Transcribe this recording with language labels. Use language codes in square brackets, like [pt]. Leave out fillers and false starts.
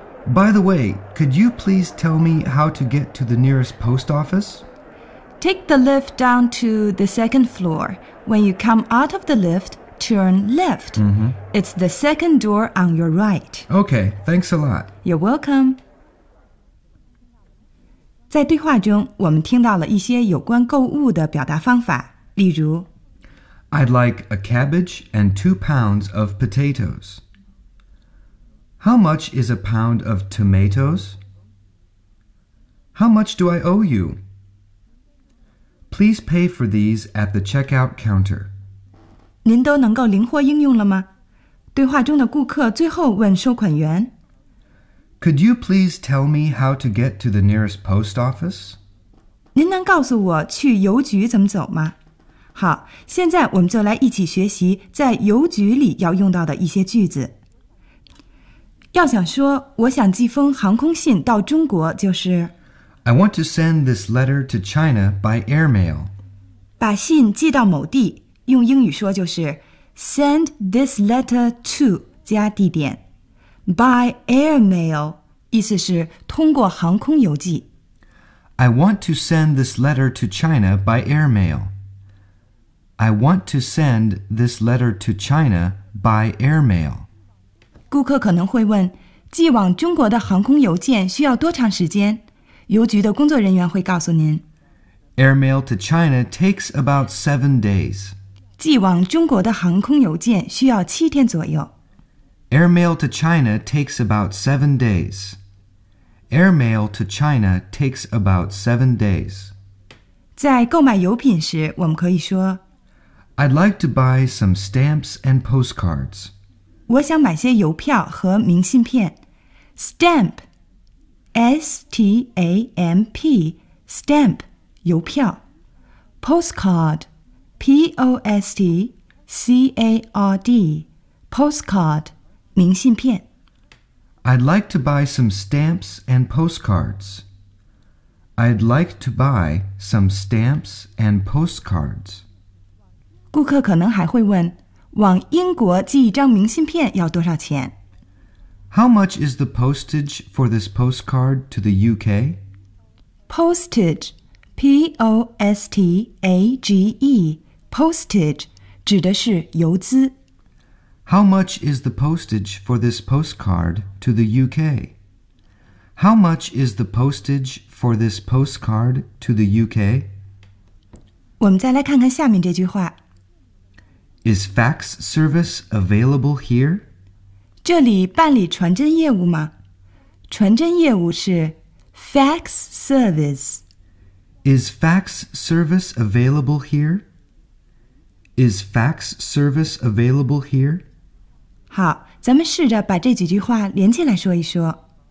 [en] By the way, could you please tell me how to get to the nearest post office? Take the lift down to the second floor. When you come out of the lift, turn left. Mm-hmm. It's the second door on your right. Okay, thanks a lot. You're welcome. [zh] 在对话中，我们听到了一些有关购物的表达方法，例如 [en] I'd like a cabbage and 2 pounds of potatoes. How much is a pound of tomatoes? How much do I owe you? Please pay for these at the checkout counter. [zh] 您都能够灵活应用了吗？对话中的顾客最后问收款员 [en] Could you please tell me how to get to the nearest post office? [zh] 您能告诉我去邮局怎么走吗？好，现在我们就来一起学习在邮局里要用到的一些句子。要想说我想寄封航空信到中国就是 [en] I want to send this letter to China by airmail. [zh] 把信寄到某地，用英语说就是 [en] send this letter to [zh] 加地点。 [en] By airmail, [zh] 意思是通过航空邮寄。 [en] I want to send this letter to China by airmail. I want to send this letter to China by airmail. [zh] 顾客可能会问，寄往中国的航空邮件需要多长时间？邮局的工作人员会告诉您。 [en] Airmail to China takes about 7 days. [zh] 寄往中国的航空邮件需要7天左右。 [en] Airmail to China takes about 7 days. Airmail to China takes about 7 days. [zh] 在购买邮品时，我们可以说 [en] I'd like to buy some stamps and postcards. [zh] 我想买些邮票和明信片。 [en] Stamp, S-T-A-M-P, stamp, 邮票。 Postcard, P-O-S-T-C-A-R-D, postcard. 明信片。 I'd like to buy some stamps and postcards. I'd like to buy some stamps and postcards. [zh] 顾客可能还会问，往英国寄一张明信片要多少钱？ [en] How much is the postage for this postcard to the UK? Postage, P-O-S-T-A-G-E, postage, [zh] 指的是邮资。 [en] How much is the postage for this postcard to the UK? How much is the postage for this postcard to the UK? [zh] 我们再来看看下面这句话。 [en] Is fax service available here? [zh] 这里办理传真业务吗？传真业务是 [en] fax service. Is fax service available here? Is fax service available here? [zh] 好，咱们试着把这几句话连起来说一说。